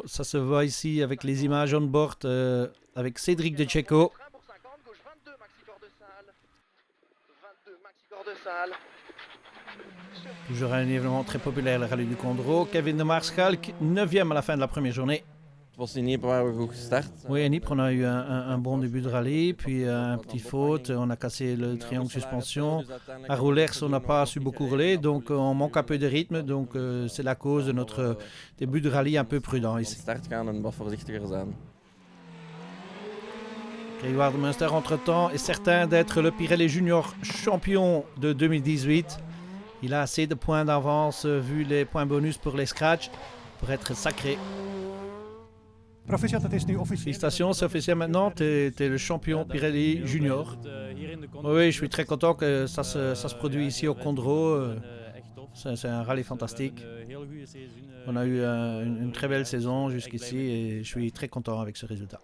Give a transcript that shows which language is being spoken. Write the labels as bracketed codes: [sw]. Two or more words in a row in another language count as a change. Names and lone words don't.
[fr] Ça se voit ici avec les images on board avec Cédric de Checo. Frein pour 50, gauche 22, maxi corps de salle. 22, maxi corps de salle. Toujours un événement très populaire, le rallye du Condro. Kevin de Maarschalk, 9e à la fin de la première journée. [nl] Het was in Niepen waar we goed gestart. [fr] Oui, à Ypres, on a eu un bon début de rallye, puis un petit faute, on a cassé le triangle suspension. À Roulers, on n'a pas su beaucoup rouler, donc on manque un peu de rythme, donc c'est la cause de notre début de rallye un peu prudent [nl] Van [fr] ici. [nl] start gaan en wat voorzichtiger zijn. [fr] Grégoire de Munster, entre-temps, est certain d'être le Pirelli Junior champion de 2018. Il a assez de points d'avance, vu les points bonus pour les scratchs, pour être sacré. [nl] Proficiat, het is nu officieel. [fr] Félicitations, c'est officiel maintenant, tu es le champion Pirelli Junior. Oui, je suis très content que ça se produit ici au Condro. C'est un rallye fantastique. On a eu une très belle saison jusqu'ici et je suis très content avec ce résultat.